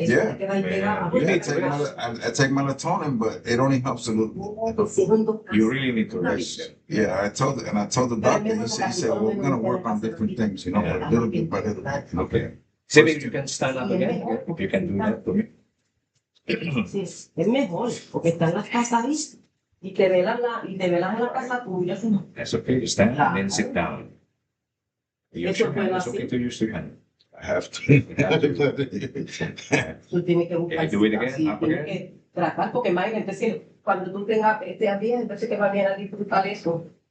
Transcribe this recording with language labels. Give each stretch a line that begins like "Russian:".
English: Yeah. You Yeah, need to rest. I take melatonin, but it only helps a little. You really need to rest. Yeah, I told the doctor, he said, well, we're gonna work on different things, you know, Yeah. little bit by little bit. Okay. See if you can stand up again. If you can do that for me.
Spanish: Sí, es mejor, porque están las casas ahí y te velan en la casa tuya. ¿Sí?
English: That's okay. Stand and then sit down. Use your hand. It's okay to use your hand. I have to.
Spanish: Tú tienes que buscar.
English: Yeah, do it again,
Spanish: sí,
English: up
Spanish: tienes
English: again.
Spanish: que tratar, porque imagínate, entonces, cuando tú tengas bien, entonces que va bien a disfrutar eso.